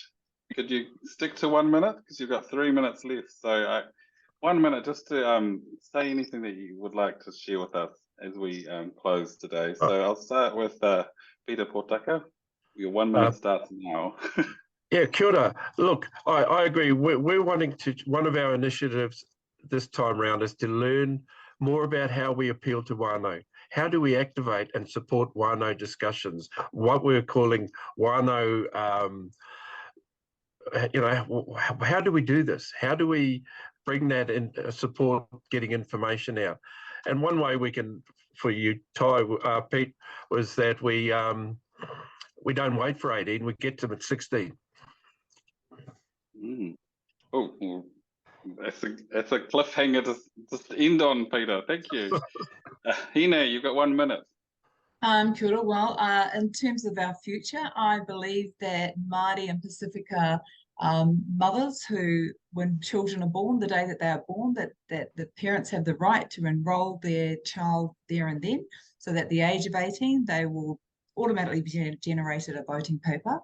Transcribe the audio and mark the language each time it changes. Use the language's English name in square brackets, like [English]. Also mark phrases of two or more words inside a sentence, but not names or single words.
[English] Could you stick to 1 minute? Because you've got 3 minutes left. So 1 minute just to say anything that you would like to share with us as we close today. So I'll start with Peter Potaka. Your 1 minute starts now. Yeah, [Māori] kia ora. [English] Look, I agree. We're wanting to, one of our initiatives this time round is to learn more about how we appeal to whānau. How do we activate and support whānau discussions? What we're calling whānau, how do we do this? How do we bring that in, support getting information out? And one way we can, for you, Pete, was that we don't wait for 18, we get them at 16. Oh, well, that's a cliffhanger to just end on, Peter. Thank you. Hine, you've got 1 minute. [Māori] Kia ora. [English] Well, in terms of our future, I believe that Māori and Pacifica mothers who, when children are born, the day that they are born, that the parents have the right to enrol their child there and then, so that at the age of 18, they will automatically be generated a voting paper.